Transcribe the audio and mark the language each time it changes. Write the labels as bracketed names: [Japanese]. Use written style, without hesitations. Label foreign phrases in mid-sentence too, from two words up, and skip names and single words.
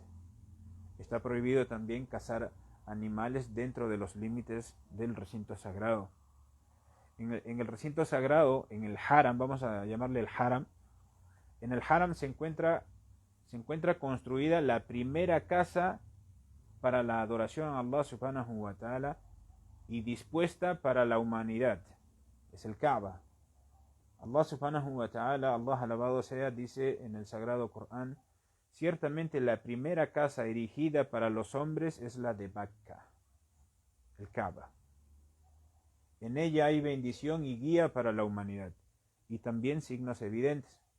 [Spanish] Está prohibido también cazar animales dentro de los límites del recinto sagrado. En el recinto sagrado, en el Haram, vamos a llamarle el Haram, en el Haram se encuentra construida la primera casa para la adoración a Allah [Arabic] سبحانه وتعالى [Spanish] y dispuesta para la humanidad. Es el Kaaba. Allah [Arabic] سبحانه وتعالى, [Spanish] Allah alabado sea, dice en el Sagrado Corán: ciertamente la primera casa erigida para los hombres es la de Bakka, el Kaaba. En ella hay bendición y guía para la humanidad, y también signos evidentes.